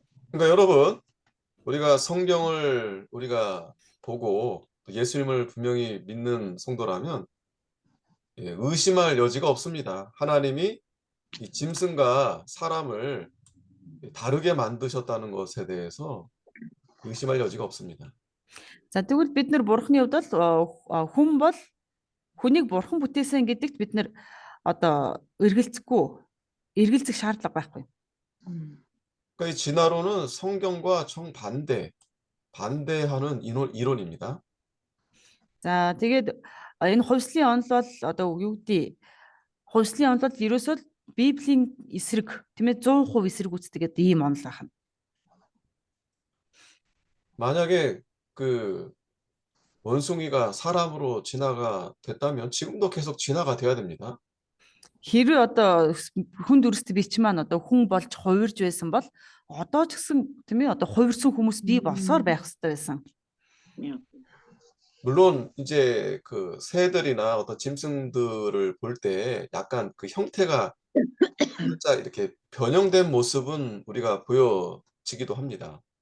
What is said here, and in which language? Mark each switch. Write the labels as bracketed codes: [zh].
[ko] 그러니까 여러분 우리가 성경을 우리가 보고 예수님을 분명히 믿는 성도라면 의심할 여지가 없습니다. 하나님이 이 짐승과 사람을 다르게 만드셨다는 것에 대해서 의심할 여지가 없습니다. [mn] За тэгвэл бид нар бурхны хувьд бол хүн бол хүнийг бурхан бүтээсэн гэдэгт бид нар одоо эргэлзэх шаардлага байхгүй. [ko] 그러니까 이 진화론은 성경과 반대하는 이론입니다. [mn] За тэгээд энэ хувьслын онол бол одоо юу гэдэг хувьслын онол бол ерөөсөө Библийн эсрэг тийм ээ 100% эсрэг үздэг гэдэг ийм онол байна. [ko] 만약에 그 원숭이가 사람으로 진화가 됐다면 지금도 계속 진화가 돼야 됩니다. [mn] Хэрвээ одоо хүн дүрст бич маань одоо хүн болж хувирж байсан бол одоо ч гэсэн тийм ээ одоо хувирсан хүмүүс бий болсоор байх хэрэгтэй байсан. [ko] 물론 이제 그 새들이나 어떤 짐승들을 볼 때 약간 그 형태가 살짝 이렇게 변형된 모습은 우리가 보여지기도 합니다.